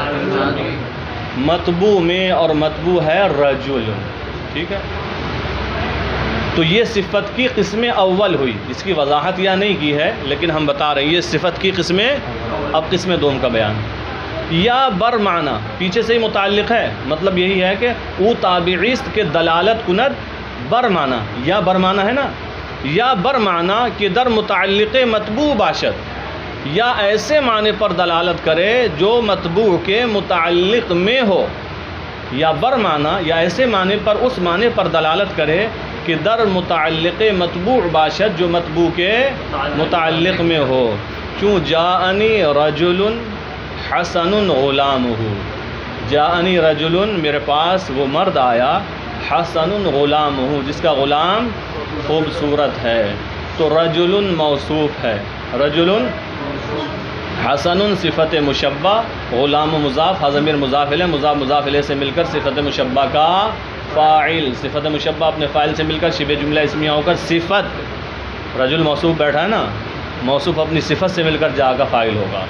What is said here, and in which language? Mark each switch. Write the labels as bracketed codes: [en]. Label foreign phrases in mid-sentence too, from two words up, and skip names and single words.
[ur] مطبوع میں، اور مطبوع ہے رجل، ٹھیک ہے؟ تو یہ صفت کی قسم اول ہوئی، اس کی وضاحت یہاں نہیں کی ہے لیکن ہم بتا رہے ہیں یہ صفت کی قسمیں۔ اب قسم دوم کا بیان، [fa] یا بر معنی [ur] پیچھے سے ہی متعلق ہے، مطلب یہی ہے کہ [fa] او تابعیست کے دلالت کند بر معنی، یا بر معنی [ur] ہے نا، [fa] یا بر معنی کہ در متعلق مطبوع باشد، [ur] یا ایسے معنی پر دلالت کرے جو مطبوع کے متعلق میں ہو، [fa] یا بر معنی [ur] یا ایسے معنی پر اس معنی پر دلالت کرے [fa] کہ در متعلق مطبوع باشد، [ur] جو مطبوع کے متعلق میں ہو۔ چوں [ar] جاءنی رجل حسن غلامہ، جاءنی رجل [ur] میرے پاس وہ مرد آیا، [ar] حسن غلامہ [ur] جس کا غلام خوبصورت ہے۔ تو رجل موصوف ہے، رجل حسن صفت مشبہ، غلام مضاف، ضمیر مضاف الیہ، مضاف مضاف الیہ سے مل کر صفت مشبہ کا فاعل، صفت مشبہ اپنے فاعل سے مل کر شبہ جملہ اسمیہ ہو کر صفت، رجل موصوف بیٹھا ہے نا، موصوف اپنی صفت سے مل کر جا کا فاعل ہوگا۔